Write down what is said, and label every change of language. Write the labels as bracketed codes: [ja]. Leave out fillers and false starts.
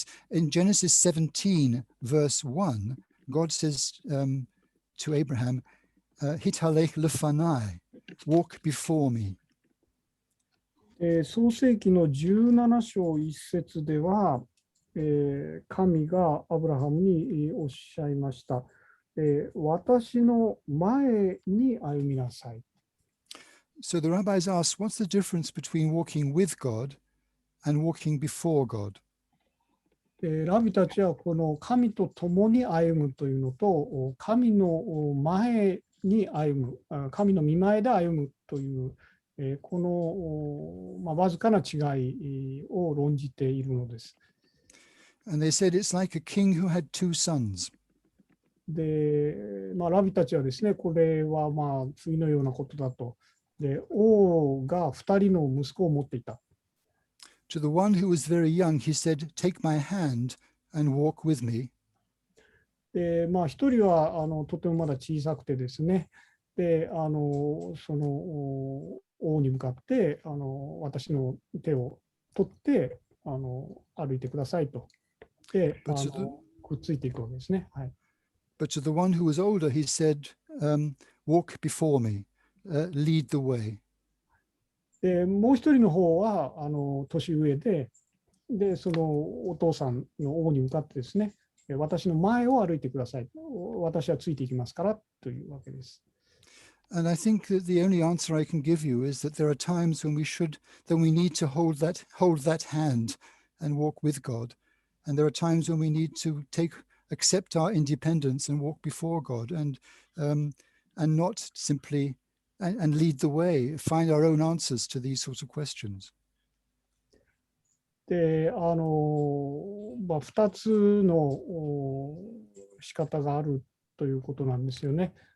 [en] In Genesis 17, verse 1, God says to Abraham, [he] "Hitalech lefanai," [en] walk before me. [ja] 創世記の17章1節では、神がアブラハムにおっしゃいました。私の前に歩みなさい。 [en] So the rabbis asked, what's the difference between walking with God and walking before God? [ja] ラビたちはこの神と共に歩むというのと、神の前に歩む、神の御前で歩むという、この、わずかな違いを論じているのです。 [en] And they said it's like a king who had two sons. [ja] で、ラビたちはですね、これは次のようなことだと。で、王が2人の息子を持っていた。 [en] To the one who was very young, he said, "Take my hand and walk with me." [ja] で、1人はとてもまだ小さくてですね、で、その王に向かって、私の手を取って、歩いてくださいと。で、くっついていくわけですね。はい。 [en] But to the one who was older, he said, "Walk before me, lead the way." [ja] で、もう一人の方は年上で、そのお父さんの王に向かってですね、私の前を歩いてください。私はついていきますからというわけです。 [en] And I think that the only answer I can give you is that there are times when we need to hold that hand and walk with God. And there are times when we need to accept our independence and walk before God and not simply and lead the way, find our own answers to these sorts of questions. [ja] で、2つの仕方があるということなんですよね。